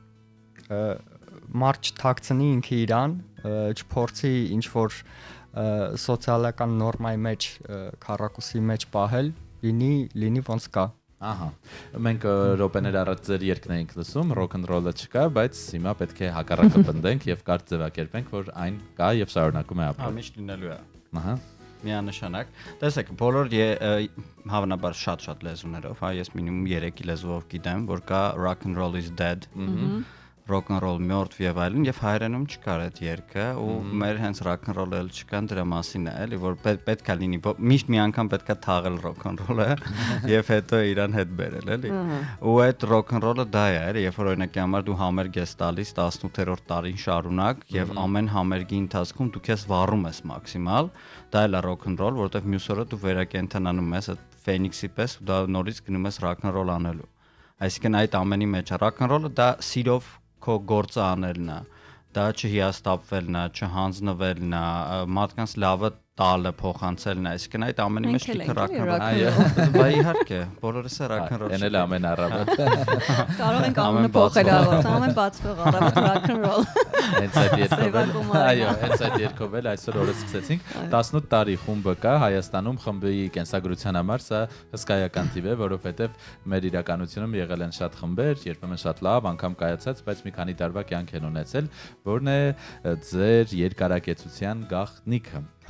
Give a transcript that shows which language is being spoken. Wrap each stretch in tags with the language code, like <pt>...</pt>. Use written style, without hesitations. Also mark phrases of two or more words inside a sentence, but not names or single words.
<hy>մարդ չթաքցնի ինքը իրան, չփորձի ինչ որ սոցիալական նորմայի մեջ, քառակուսի մեջ պահել, լինի ոնց կա։ Ահա։ Մենք ռոպեներ առաջ ձեր երգն էինք լսում,</hy> <en>rock and roll-ը</en> <hy>չկա, բայց հիմա պետք է հակառակը պնդենք եւ կարճ ձևակերպենք, որ այն կա եւ շարունակում է ապրել։ Միշտ լինելու է։ Ահա։ Միանշանակ։ Տեսեք, բոլոր հավանաբար շատ լեզուներով, ես մինիմում 3 լեզվով գիտեմ, որ կա</hy> <en>rock and roll is dead։ Rock and roll</en> <hy>մերթ եւ այլն եւ հայերենում չկար այդ երգը ու մեր հենց</hy> <en>rock and roll-ը</en> <hy>չկան դրա մասին է, էլի որ պետքա լինի միշտ մի անգամ պետքա թաղել</hy> <en>rock and roll-ը</en> <hy>եւ հետո իրան հետ բերել, էլի։ Ու այդ</hy> <en>rock and roll-ը</en> <hy>դա է, էլի, երբ որ օրինակի համար դու համերգ ես տալիս 18-րդ տարին շարունակ եւ ամեն համերգի ընթացքում դու քեզ վառում ես մաքսիմալ, դա էլ է</hy> <en>rock and roll,</en> <hy>որովհետեւ մյուս օրը դու վերակենդանանում ես այդ ֆենիքսի պես ու դա նորից գնում ես</hy> <en>rock and roll</en> <hy>անելու։ Այսինքն այդ ամենի մեջ</hy> <en>rock and roll-ը</en> <hy>դա սիրով քո գործը անելն է, դա չհիաստապվելն է, չհանձնվելն է, մարդկանց լավը տալը փոխանցելն է, այսինքն այդ ամենի մեջ դիքը</hy> <en>rock and roll։</en> <hy>Բա իհարկե, բոլորս է</hy> <en>rock and roll։</en> <hy>Էնել ամեն առավոտ։ Կարող ենք ամենը փոխել առավոտ, ամեն բացվող առավոտ</hy> <en>rock and roll։</en> <hy>Հենց այդ երկով, այո, հենց այդ երկով էլ այսօր օրը սկսեցինք 18 տարի խումբը կա Հայաստանում, խմբի կենսագրության համար սա հսկայական թիվ է, որովհետև մեր իրականությունում եղել են շատ խմբեր, երբեմն շատ լավ, անգամ կայացած, բայց մի քանի տարվա կյանք են ունեցել, որն է ձեր երկարակեցության գաղտնիքը։</hy>